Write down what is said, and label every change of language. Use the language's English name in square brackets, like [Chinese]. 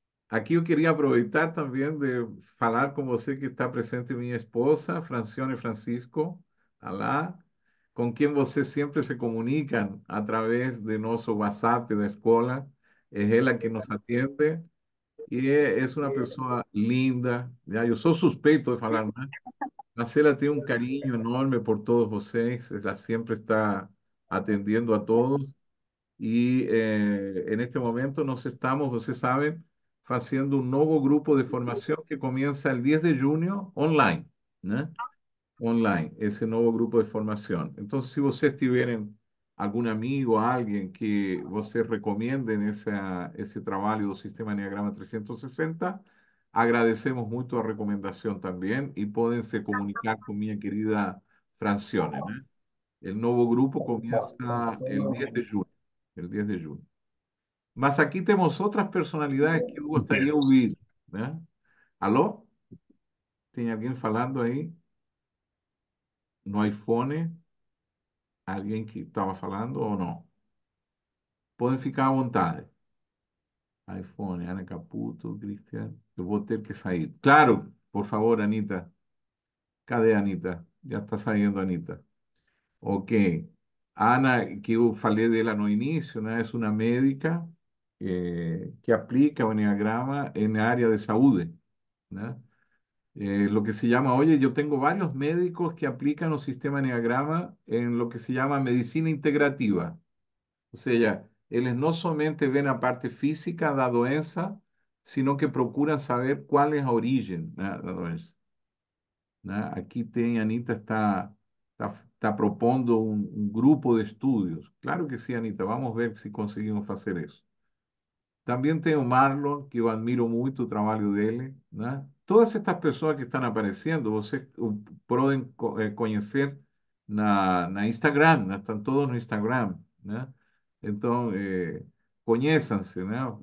[Portuguese] Aqui eu queria aproveitar também de falar com você que está presente minha esposa, Francione Francisco, Alá, com quem você sempre se comunica através de nosso WhatsApp da escola. É ela que nos atende e é uma pessoa linda. Já, eu sou suspeito de falar, né? Mas ela tem um carinho enorme por todos vocês. Ela sempre está atendiendo a todos. [Spanish] Y en este momento nos estamos, ustedes saben, haciendo un nuevo grupo de formación que comienza el 10 de junio online, ¿no? Online, ese nuevo grupo de formación. Entonces, si ustedes tienen algún amigo, alguien que ustedes recomienden ese trabajo del sistema Enneagrama 360, agradecemos mucho la recomendación también y pueden se comunicar con mi querida Francione, ¿no? El nuevo grupo comienza el 10 de junio, el 10 de junio. [Portuguese] Mas aqui temos outras personalidades que eu gostaria de ouvir, né? Alô? Tem alguém falando aí no iPhone? Alguém que estava falando ou não? Podem ficar à vontade. iPhone, Ana Caputo, Cristian. Eu vou ter que sair. Claro, por favor, Anita. Cadê a Anita? Já está saindo, Anita. Ok. Ana, que eu falei dela no início, né? É uma médica que aplica o Enneagrama na área de saúde, né? [Spanish] Lo que se llama, oye, yo tengo varios médicos que aplican el sistema Enneagrama en lo que se llama medicina integrativa. O sea, ellos no solamente ven la parte física de la doença, sino que procuran saber cuál es la origen, [Portuguese] né, da doença. Né? Aquí tem, Anita está propondo [Spanish] un grupo de estudios. Claro que sí, Anita, vamos a ver si conseguimos hacer eso. [Portuguese] Também tem o Marlon, que eu admiro muito o trabalho dele, né? Todas estas pessoas que estão aparecendo, você podem conhecer na Instagram, né? Estão todos no Instagram, né? Então, conheçam-se, né?